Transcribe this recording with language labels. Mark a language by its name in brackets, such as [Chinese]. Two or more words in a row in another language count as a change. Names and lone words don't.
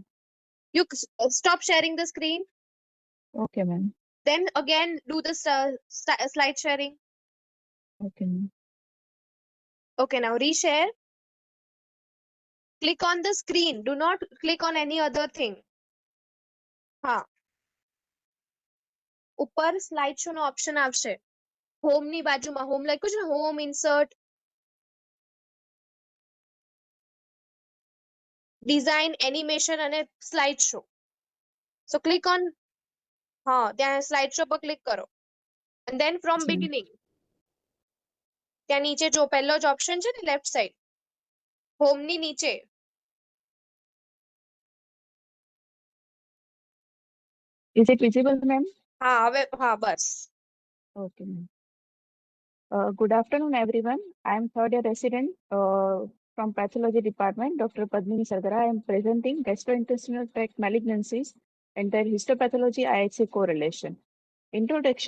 [English] You stop sharing the screen. Okay, ma'am. Then again do the slide sharing. Okay, ma'am. Okay, now reshare. Click on the screen. Do not click on any other thing. [Hindi] हाँ ऊपर [Gujarati] स्लाइड शो નો ઓપ્શન આવશે હોમ ની બાજુમાં હોમ લખ્યું છે ને હોમ ઇન્સર્ટ ડિઝાઇન એનિમેશન અને સ્લાઇડ શો [English] so click on [Gujarati] હા ત્યાં સ્લાઇડ શો પર ક્લિક કરો [English] and then from beginning [Gujarati] ત્યાં નીચે જો પહેલો જ ઓપ્શન છે ને લેફ્ટ સાઈડ હોમ ની નીચે [English] Is it visible, ma'am? [Gujarati] હા હવે હા બસ [English] Okay, ma'am. Good afternoon, everyone. I am third year resident from pathology department, Dr. Padmini Sargara. I am presenting gastrointestinal tract malignancies and their histopathology IHC correlation. Introduction.